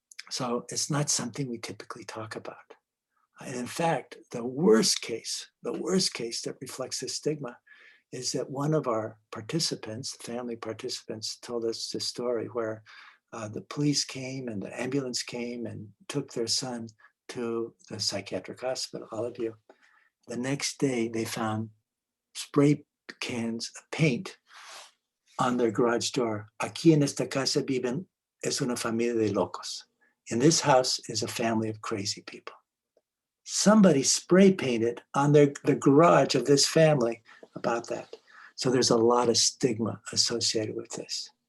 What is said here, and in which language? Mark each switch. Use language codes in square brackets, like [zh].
[en] So it's not something we typically talk about. And in fact, the worst case that reflects this stigma is that one of our participants, family participants, told us this story where the police came and the ambulance came and took their son to the psychiatric hospital, all of you. The next day, they found spray cans of paint on their garage door. [es] Aquí en esta casa viven, es una familia de locos. [en] In this house is a family of crazy people. Somebody spray painted on the garage of this family about that. So there's a lot of stigma associated with this.